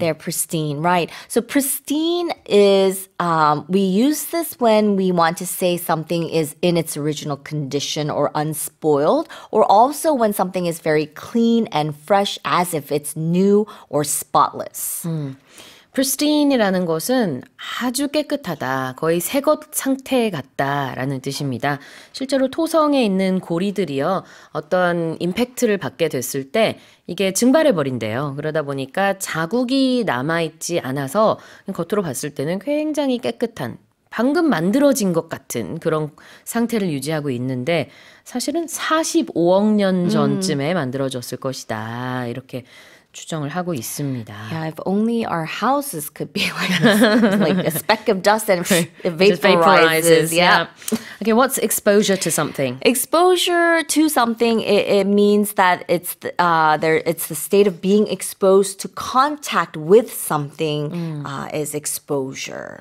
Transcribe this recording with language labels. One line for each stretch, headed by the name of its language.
English: They're pristine, right? So pristine is, we use this when we want to say something is in its original condition or unspoiled, or also when something is very clean and fresh as if it's new or spotless.
Korean: pristine이라는 것은 아주 깨끗하다, 거의 새것 상태 같다라는 뜻입니다. 실제로 토성에 있는 고리들이요, 어떤 임팩트를 받게 됐을 때 이게 증발해버린대요. 그러다 보니까 자국이 남아있지 않아서 겉으로 봤을 때는 굉장히 깨끗한, 방금 만들어진 것 같은 그런 상태를 유지하고 있는데 사실은 45억 년 전쯤에 만들어졌을 것이다. 이렇게 추정을 하고 있습니다.
English: Yeah, if only our houses could be like a speck of dust and it vaporizes. Yeah. Okay, what's exposure to something? Exposure to something, it means that it's it's the state of being exposed to contact with something is exposure.